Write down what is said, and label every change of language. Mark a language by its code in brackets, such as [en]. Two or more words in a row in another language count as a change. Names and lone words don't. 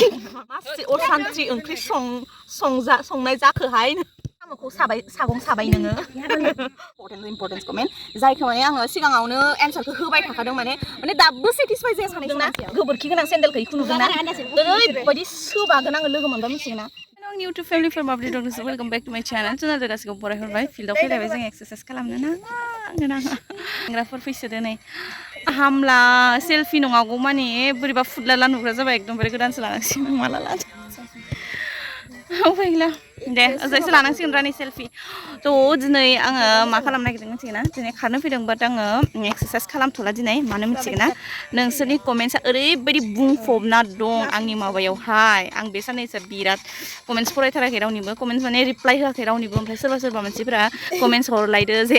[brx] मासे असान्थ्रि ओंख्रि संनाय जाखोहाय साम'खौ सागं साबाय नोङो [en] importance comment [brx] जायखौ माने आङो सिगाङावनो एन्सारखौ होबाय थाखादों माने दाबो सेटिसफाइ जाया सानैजों गोबोरखि गोनां सेन्देलखौ इखौ नुदोंना ओरैबायदि सोबागोन आङो लोगो मोनबा मिथिगोन ना [en] YouTube family for Babli Doctors welcome back to my channel [brx] जोंना गासिबो फरायहरबाय फिल्डआव फैलायबाय जों एक्सारसाइज खालामनो नांग्राफोर फैसोदो नै हामला सेल्फि नङागौ माने बोरैबा फुदलाला नुग्रा जाबाय एकदमबारे गोदानसो लानांसिगोन माला लादो फैला दे ओजायसो लानांसिगोन रानि सेल्फि थ' दिनै आङो मा खालामनो नागिरदों मिथिगोन ना दिनै खारनो फैदों बाट आङो एक्सारसाइज खालामथ'ला दिनै मानो मिथिगोन ना नोंसोरनि कमेन्ट्सआ ओरैबायदि बुंफबना दं आंनि माबायावहाय आं बे साननैसो बिराद कमेन्ट्स फरायथाराखै रावनिबो कमेन्ट्स माने रिप्लाइ होआखै रावनिबो ओमफ्राय सोरबा मानसिफोरा कमेन्ट्स हरलायदो जे